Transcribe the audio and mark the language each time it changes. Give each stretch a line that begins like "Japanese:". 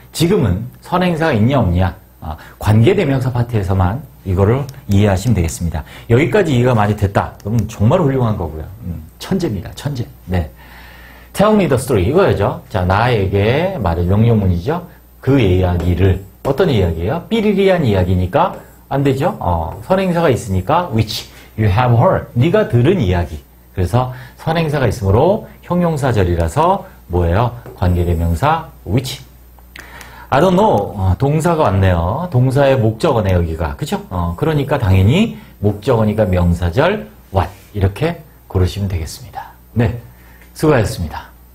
Korean: 지금은 선행사가 있냐 없냐, 관계대명사 파트에서만 이거를 이해하시면 되겠습니다. 여기까지 이해가 많이 됐다. 그럼 정말 훌륭한 거고요. 천재입니다. 천재. 네.
English: Tell me the story.
Korean: 이거죠. 자, 나에게 말을 명령문이죠. 그 이야기를. 어떤 이야기예요? 삐리리한 이야기니까 안 되죠. 선행사가 있으니까
English: which you have heard.
Korean: 네가 들은 이야기. 그래서 선행사가 있으므로 형용사절이라서 뭐예요? 관계대명사 which.
English: I don't know.
Korean: 동사가 왔네요. 동사의 목적어네, 여기가. 그죠? 그러니까 당연히 목적어니까 명사절 what. 이렇게 고르시면 되겠습니다. 네. 수고하셨습니다.